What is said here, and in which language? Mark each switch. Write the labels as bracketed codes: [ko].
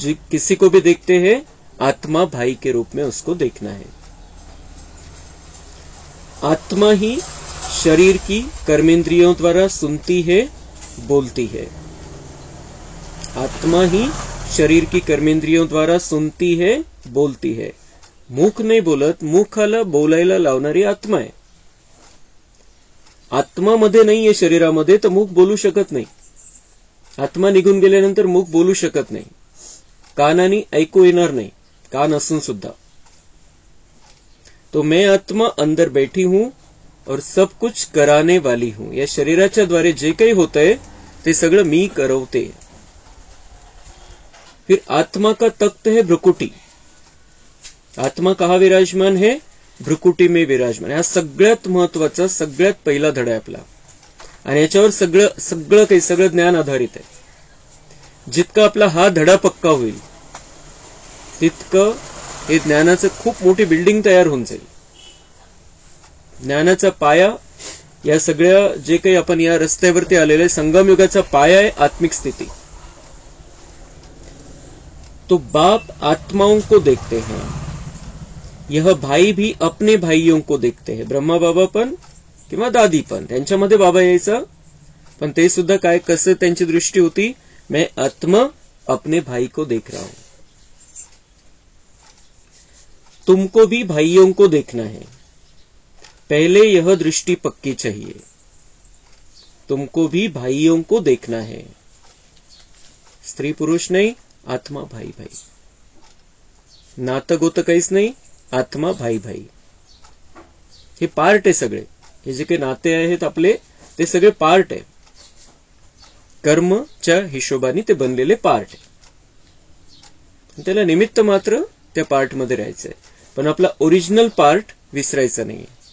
[hi] किसी को भी देखते हैं, आत्मा भाई के रूप में उसको देखना है. आत्मा ही शरीर की कर्मेंद्रियों द्वारा सुनती है, बोलती है. आत्मा ही शरीर की कर्मेंद्रियों द्वारा सुनती है, बोलती है. [mr] मुख नाही बोलत, मुखाला बोलायला लावणारी आत्मा आहे. आत्मा मध्ये नाहीये शरीरामध्ये, तर मुख बोलू शकत नाही. आत्मा निघून गेल्यानंतर मुख बोलू शकत नाही. कानाने ऐकू येणार नाही, कान असून सुद्धा. [hi] तो मैं आत्मा अंदर बैठी हूं और सब कुछ कराने वाली हूं. [mr] या शरीराच्या द्वारे जे काही होतंय ते सगळं मी करवते. [hi] फिर आत्मा का तख्त है भ्रुकुटी. आत्मा कहा विराजमान है? भ्रुकुटी में विराजमान. [mr] हा सगळ्यात महत्वाचा, सगळ्यात पहिला धडा आहे आपला. आणि याच्यावर सगळं ज्ञान आधारित आहे. जितका आपला हा धडा पक्का होईल तितकं हे ज्ञानाचं खूप मोठी बिल्डिंग तयार होऊन जाईल. ज्ञानाचा पाया, या सगळ्या जे काही आपण या रस्त्यावरती आलेले संगम युगाचा पाया आहे आत्मिक स्थिती. [hi] तो बाप आत्माओं को देखते हैं, यह भाई भी अपने भाइयों को देखते हैं. [mr] ब्रह्मा बाबा पण किंवा दादी पण, त्यांच्यामध्ये बाबा यायचा, पण ते सुद्धा काय, कसं त्यांची दृष्टी होती, [hi] मैं आत्मा अपने भाई को देख रहा हूं. तुमको भी भाइयों को देखना है, पहले यह दृष्टि पक्की चाहिए. तुमको भी भाइयों को देखना है. स्त्री पुरुष नहीं, आत्मा भाई भाई. [mr] नातं गोतं काहीच नाही, आत्मा भाई भाई. हे पार्ट आहे सगळे. हे जे काही नाते आहेत आपले, ते सगळे पार्ट आहे. कर्मच्या हिशोबाने ते बनलेले पार्ट आहे. त्याला निमित्त मात्र त्या पार्ट मध्ये राहायचंय, पण आपला ओरिजिनल पार्ट विसरायचा नाहीये.